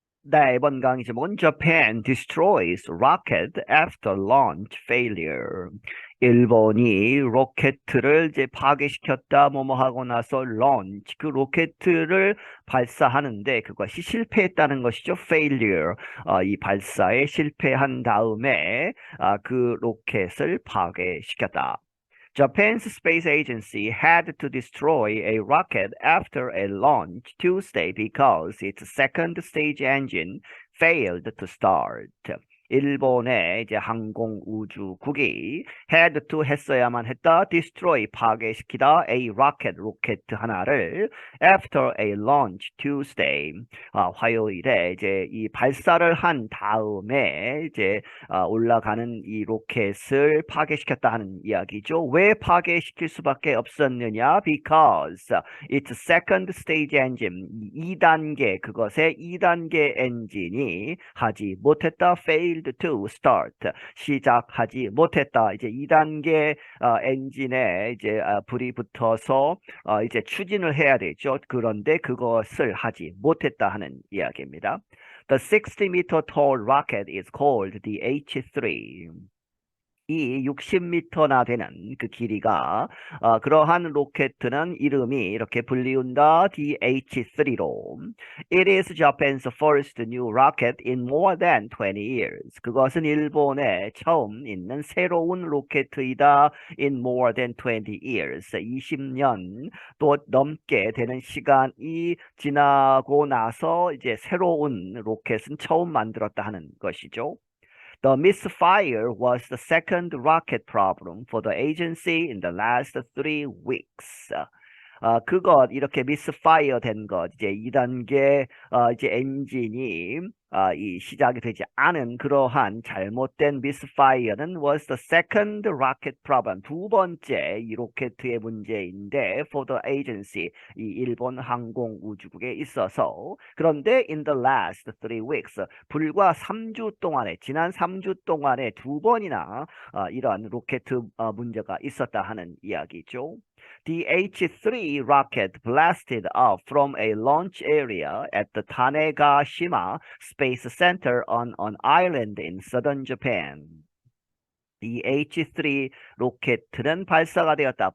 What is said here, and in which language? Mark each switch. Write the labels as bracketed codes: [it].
[ko] 네, 이번 강의 제목은 [en] Japan destroys rocket after launch failure. [ko] 일본이 로켓을 이제 파괴시켰다, 뭐뭐 하고 나서 launch, 그 로켓을 발사하는데 그것이 실패했다는 것이죠. [en] failure. [ko] 이 발사에 실패한 다음에 그 로켓을 파괴시켰다. [en] Japan's space agency had to destroy a rocket after a launch Tuesday because its second stage engine failed to start. [ko] 일본의 이제 항공우주국이 [en] had to [ko] 했어야만 했다, destroy 파괴시키다, [en] a rocket [ko] 로켓 하나를 [en] after a launch Tuesday [ko] 화요일에 이제 이 발사를 한 다음에 이제 올라가는 이 로켓을 파괴시켰다 하는 이야기죠. 왜 파괴시킬 수밖에 없었느냐? [en] Because its second stage engine [ko] 2단계 그것의 2단계 엔진이 하지 못했다. [en] failed to start [ko] 시작하지 못했다. 이제 2단계 엔진에 이제 불이 붙어서 이제 추진을 해야 되죠. 그런데 그것을 하지 못했다 하는 이야기입니다. [en] The 60-meter tall rocket is called the H3. [ko] 이 60m나 되는 그 길이가 그러한 로켓은 이름이 이렇게 불리운다. DH3로. [en] It is Japan's first new rocket in more than 20 years. [ko] 그것은 일본에 처음 있는 새로운 로켓이다. [en] In more than 20 years. [ko] 20년 또 넘게 되는 시간이 지나고 나서 이제 새로운 로켓은 처음 만들었다 하는 것이죠. [en] The misfire was the second rocket problem for the agency in the last 3 weeks. [ko] 그것 이렇게 misfire 된 것 이제 2단계 이제 엔진이 이 시작이 되지 않은 그러한 잘못된 misfire는 [en] was the second rocket problem [ko] 두 번째 이 로켓의 문제인데 [en] for the agency [ko] 이 일본 항공우주국에 있어서 그런데 [en] in the last 3 weeks [ko] 불과 3주 동안에 지난 3주 동안에 두 번이나 이러한 로켓 문제가 있었다 하는 이야기죠. [en] The H3 rocket blasted off from a launch area at the Tanegashima Space Center on an island in southern Japan. [ko] 이 H3 로켓은 발사가 되었다.